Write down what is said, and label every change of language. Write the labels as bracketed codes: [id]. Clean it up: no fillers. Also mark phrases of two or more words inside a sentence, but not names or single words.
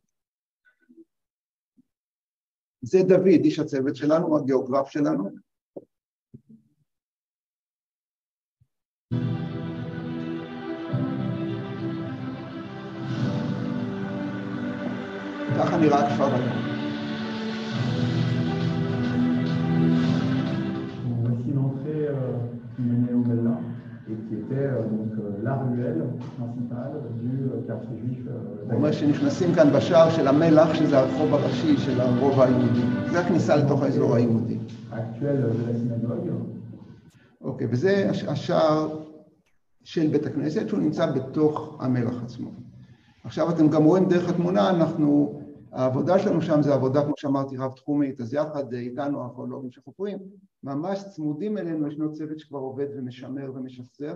[he] זה דוד, איש הצוות שלנו, הגיאוגרף שלנו. ככה נראה הכפר היום. [fr] Voici l'entrée qui menait au Bella et qui était donc la ruelle principale du quartier juif. [he] הוא אומר שנכנסים כאן בשער של המלח, שזה הרחוב הראשי של הרובע היהודי. זה הכניסה לתוך האזור היהודי. אוקיי, וזה השער של בית הכנסת, שהוא נמצא בתוך המלח עצמו. עכשיו אתם גם רואים דרך התמונה, העבודה שלנו שם זה עבודה, כמו שאמרתי, רב תחומית, אז יחד איתנו הארכיאולוגים שחופרים, ממש צמודים אלינו, ישנו צוות שכבר עובד ומשמר ומשחזר.